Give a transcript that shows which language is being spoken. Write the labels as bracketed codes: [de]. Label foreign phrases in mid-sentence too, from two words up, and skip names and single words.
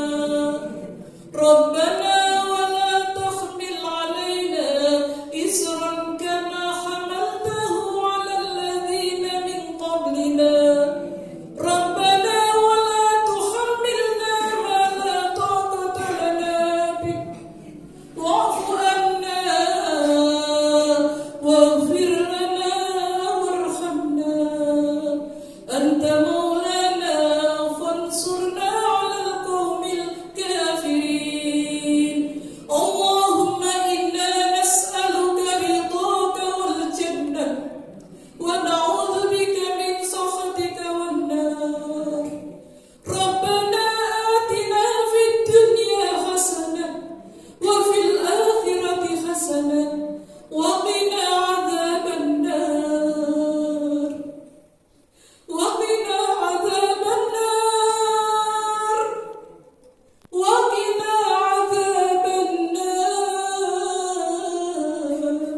[ar] ربنا ولا تحمل علينا إصرا كما حملته على الذين من قبلنا. ربنا ولا تحملنا ما لا طاقة لنا به. واعف عنا واغفر لنا وارحمنا. أنت مولانا فانصرنا على القوم الكافرين. اللهم إنا نسألك رضاك والجنة ونعوذ بك من سخطك والنار. ربنا آتنا في الدنيا حسنة وفي الآخرة حسنة وقنا عذاب النار. وقنا عذاب النار. وقنا عذاب النار.